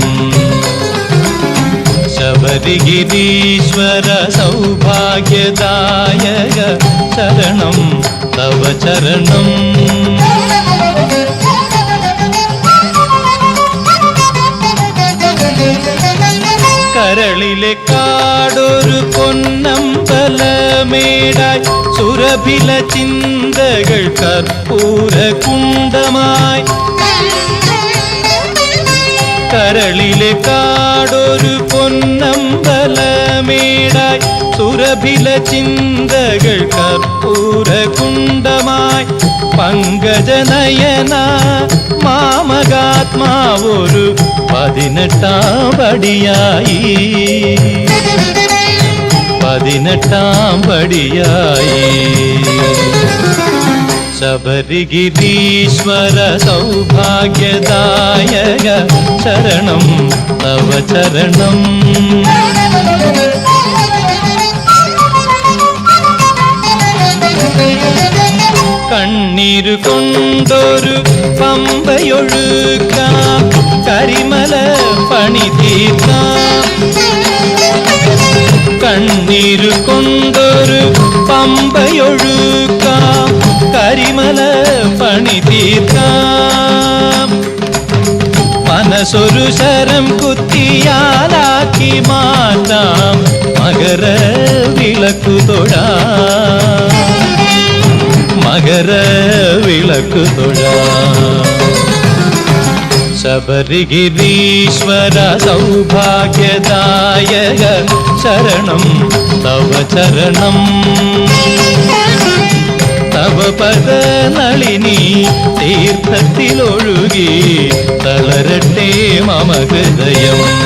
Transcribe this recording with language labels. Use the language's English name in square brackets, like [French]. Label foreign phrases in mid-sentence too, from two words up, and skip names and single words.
[Sanskrit] शबरिगिरीश्वर सौभाग्यदायक शरणं तव चरणं। [Malayalam] കരളിലെ കാടൊരു പൊന്നമ്പലമേടായി സുരഭില ചിന്തകൾ കർപ്പൂര കുണ്ടമായി। കരളിലെ കാടൊരു പൊന്നമ്പലമേടായി സുരഭില ചിന്തകൾ കർപ്പൂര കുണ്ടമായി। പങ്കജനയന മാമകാത്മാവൊരു 18ാം പടിയായി। 18ാം പടിയായി। [Sanskrit] शबरिगिरीश्वर सौभाग्यदायक शरणं तव चरणं। [Malayalam] കണ്ണീരു കൊണ്ടൊരു പമ്പയൊഴുക്കാം കരിമല പണി തീർക്കാം। കണ്ണീരു കൊണ്ടൊരു പമ്പയൊഴുക്കാം കരിമല പണി തീർക്കാം। മനസ്സൊരു ശരം കുത്തിയാലാക്കി മാറ്റാം മകര വിളക്കു തൊഴാം। മകര വിളക്കു തൊഴാം। [Sanskrit] शबरिगिरीश्वर सौभाग्यदायक शरणं तव चरणं। तव पदनलिनी [Malayalam] തീർത്ഥതിലൊഴുകി തളരട്ടെ [Sanskrit] मम हृदयम्।